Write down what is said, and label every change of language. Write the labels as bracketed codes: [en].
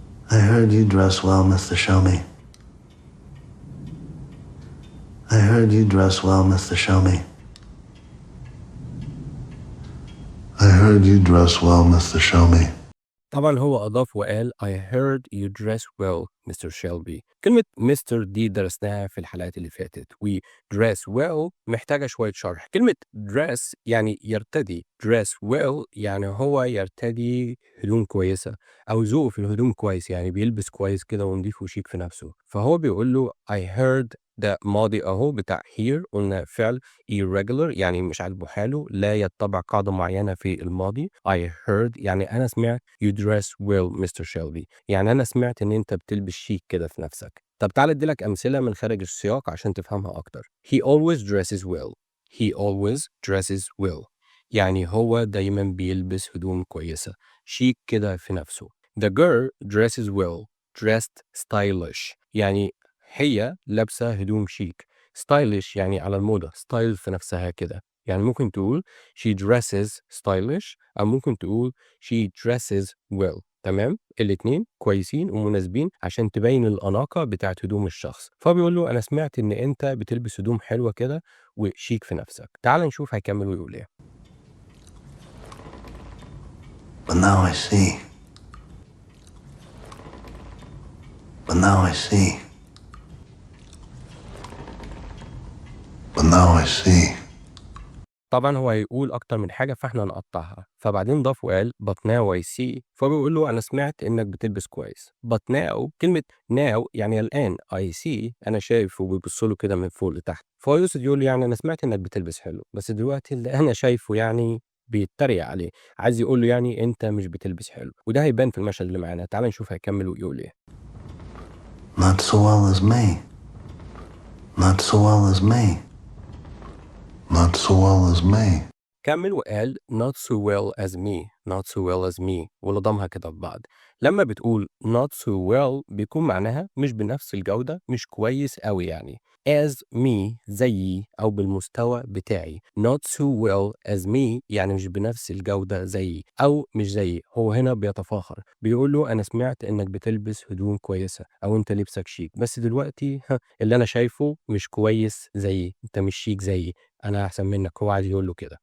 [en] I heard you dress well, Mr. Shelby. I heard you dress well, Mr. Shelby. I heard you dress well, Mr. Shelby. [ar] طبعا هو أضاف وقال [en] I heard you dress well Mr. [ar] Shelby. كلمة Mr. دي درسناها في الحلقات اللي فاتت، و [en] dress well [ar] محتاجة شوية شرح. كلمة dress يعني يرتدي، [en] dress well [ar] يعني هو يرتدي هدوم كويسة، أو ذوقه في الهدوم كويس، يعني بيلبس كويس كده ونضيف وشيك في نفسه. فهو بيقول له [en] I heard، [ar] ده ماضي أهو بتاع here، قلنا فعل irregular يعني مش عاجبه حاله، لا يتبع قاعدة معينة في الماضي. [en] I heard [ar] يعني أنا سمعت [en] you dress well Mr. [ar] Shelby، يعني أنا سمعت إن أنت بتلبس شيك كده في نفسك. طب تعالى أديلك أمثلة من خارج السياق عشان تفهمها أكتر. [en] He always dresses well. He always dresses well [ar] يعني هو دايما بيلبس هدوم كويسة، شيك كده في نفسه. [en] The girl dresses well. dressed stylish [ar] يعني هي لابسة هدوم شيك. stylish يعني على الموضة، ستايل في نفسها كده. يعني ممكن تقول [en] she dresses stylish، [ar] أو ممكن تقول [en] she dresses well. [ar] تمام، الاتنين كويسين ومناسبين عشان تبين الأناقة بتاعت هدوم الشخص. فبيقول له أنا سمعت إن أنت بتلبس هدوم حلوة كده وشيك في نفسك. تعال نشوف هيكمل ويقول إيه. [en] But now I see. But now I see. But now I see. [ar] طبعا هو هيقول أكتر من حاجة فإحنا نقطعها. فبعدين ضاف وقال [en] but now I see. [ar] فبيقول له أنا سمعت إنك بتلبس كويس. [en] but now [ar] كلمة now يعني الآن، [en] I see [ar] أنا شايف، وبيبص له كده من فوق لتحت. فهو يقصد يقول يعني أنا سمعت إنك بتلبس حلو، بس دلوقتي اللي أنا شايفه يعني بيتريق عليه، عايز يقول له يعني أنت مش بتلبس حلو. وده هيبان في المشهد اللي معانا. تعال نشوف هيكمل ويقول إيه. [en] Not so well as me. Not so well as me. Not so well as me. [ar] كمل وقال [en] not so well as me. not so well as me [ar] ولضمها كده في بعض. لما بتقول [en] not so well [ar] بيكون معناها مش بنفس الجودة، مش كويس قوي يعني. [en] as me [ar] زيي أو بالمستوى بتاعي. [en] not so well as me [ar] يعني مش بنفس الجودة زيي أو مش زيي. هو هنا بيتفاخر، بيقول له أنا سمعت إنك بتلبس هدوم كويسة أو أنت لبسك شيك، بس دلوقتي اللي أنا شايفه مش كويس زيي، أنت مش شيك زيي، أنا أحسن منك. هو عايز يقول له كده.